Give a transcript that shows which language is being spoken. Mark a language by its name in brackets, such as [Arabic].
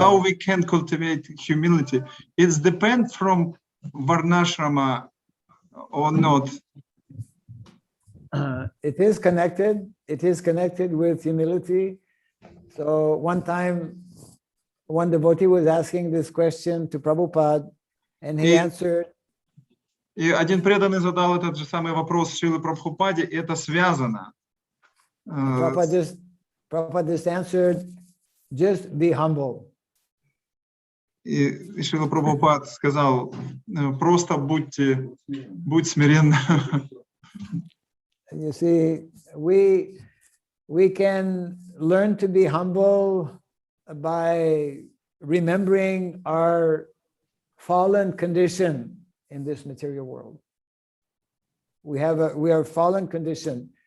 [English] How we can cultivate humility? It depends from varnashrama or not. It is connected. It is connected with humility. So one time, one devotee was asking this question to Prabhupada, and he answered. [Russian] И один преданный задал этот же самый вопрос Шриле Прабхупаде, и это связано. [English] Prabhupada just answered, just be humble. [Russian] И Шрила Прабхупад сказал, просто будь смиренным. [English] You see, we can learn to be humble by remembering our fallen condition in this material world. We are fallen condition.